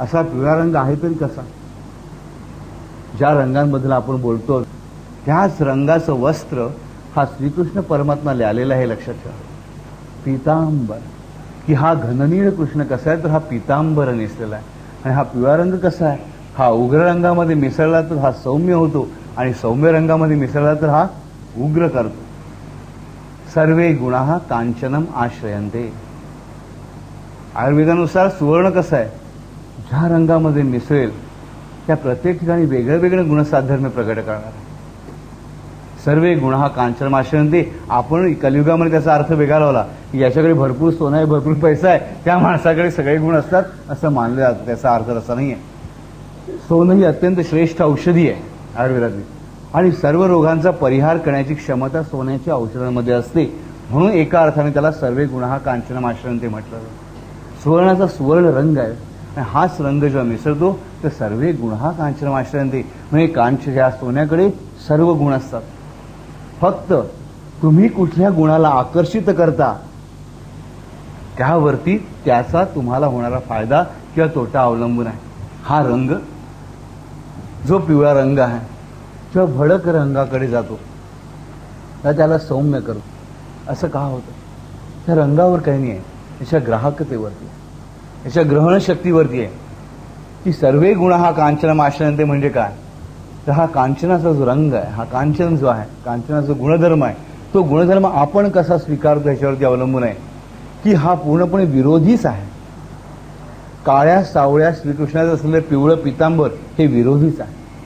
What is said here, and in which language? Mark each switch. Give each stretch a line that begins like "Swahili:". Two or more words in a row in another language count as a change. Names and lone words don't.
Marathi: असा पिवळा रंग आहे तरी कसा? ज्या रंगांबद्दल आपण बोलतो त्याच रंगाचं वस्त्र हा श्रीकृष्ण परमात्मा आलेला आहे. लक्षात ठेवा, पितांबर, की हा घननीळ कृष्ण कसा आहे तर हा पितांबर नेसलेला आहे. आणि हा पिवळा रंग कसा आहे? हा उग्र रंगामध्ये मिसळला तर हा सौम्य होतो, आणि सौम्य रंगामध्ये मिसळला तर हा उग्र करतो.
Sanskrit: सर्वे गुणाः कांचनम आश्रयन्ते.
Marathi: आयुर्वेदानुसार सुवर्ण कसं आहे? ज्या रंगामध्ये मिसळेल त्या प्रत्येक ठिकाणी वेगळं वेगळं गुणसाधर्म्य प्रकट करणार आहे.
Sanskrit: सर्वे गुणाः कांचनम आश्रयन्ते.
Marathi: आपण कलियुगामध्ये त्याचा अर्थ वेगळा लावला की याच्याकडे भरपूर सोनं आहे, भरपूर पैसा आहे, त्या माणसाकडे सगळे गुण असतात असं मानलं जातं. त्याचा अर्थ असा नाही आहे. सोनं ही अत्यंत श्रेष्ठ औषधी आहे आयुर्वेदातली, आणि सर्व रोगांचा परिहार करण्याची क्षमता सोन्याच्या औषधांमध्ये असते. म्हणून एका अर्थाने त्याला
Sanskrit: सर्वे गुणाः कांचनम आश्रयन्ते
Marathi: म्हटलं जातं. सुवर्णाचा सुवर्ण रंग आहे, आणि हाच रंग जेव्हा मिसळतो तर
Sanskrit: सर्वे गुणाः कांचनम आश्रयन्ते.
Marathi: म्हणजे कांच ह्या सोन्याकडे सर्व गुण असतात. फक्त तुम्ही कुठल्या गुणाला आकर्षित करता त्यावरती त्याचा तुम्हाला होणारा फायदा किंवा तोटा अवलंबून आहे. हा रंग जो पिवळा रंग आहे किंवा भडक रंगाकडे जातो तर त्याला सौम्य करू. असं का होतं? त्या रंगावर काही नाही आहे, याच्या ग्राहकतेवरती, याच्या ग्रहण शक्तीवरती आहे. की
Sanskrit: सर्वे गुणाः कांचनम आश्रयन्ते
Marathi: म्हणजे काय? तर हा कांचनाचा जो रंग आहे, हा कांचन जो आहे, कांचनाचा गुणधर्म आहे, तो गुणधर्म आपण कसा स्वीकारतो याच्यावरती अवलंबून आहे. की हा पूर्णपणे विरोधीच आहे. काळ्या सावळ्या श्रीकृष्णाचं असलेलं पिवळं पितांबर हे विरोधीच आहे.